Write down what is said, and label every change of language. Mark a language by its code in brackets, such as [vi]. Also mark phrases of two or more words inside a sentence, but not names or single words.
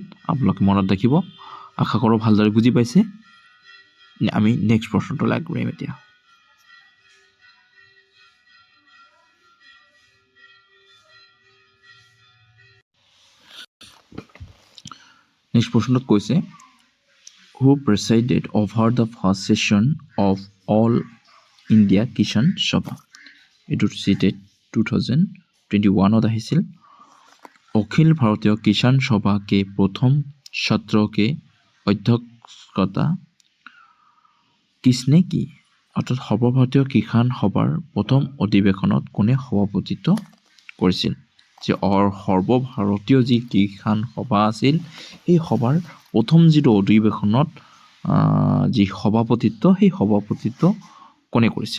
[as] আপোনালোকে মনত ৰাখিব। আশা কৰোঁ ভালদৰে বুজি পাইছে। আমি নেক্সট প্ৰশ্নটোলৈ আগবাঢ়িম এতিয়া। নেক্সট প্ৰশ্নটোত কৈছে, [en] who presided over the first session of All India Kisan Sabha? [as] এইটো চিটেড 2021 আহিছিল। [hi] অখিল ভাৰতীয় কিষাণ সভা के प्रथम सत्र के अध्यक्षता किसने की? [as] অৰ্থাৎ সৰ্বভাৰতীয় কিষাণ সভাৰ প্ৰথম অধিৱেশনত কোনে সভাপতিত্ব কৰিছিল? যে সৰ্বভাৰতীয় যি কিষাণ সভা আছিল, সেই সভাৰ প্ৰথম যিটো অধিৱেশনত যি সভাপতিত্ব, সেই সভাপতিত্ব কোনে কৰিছিল?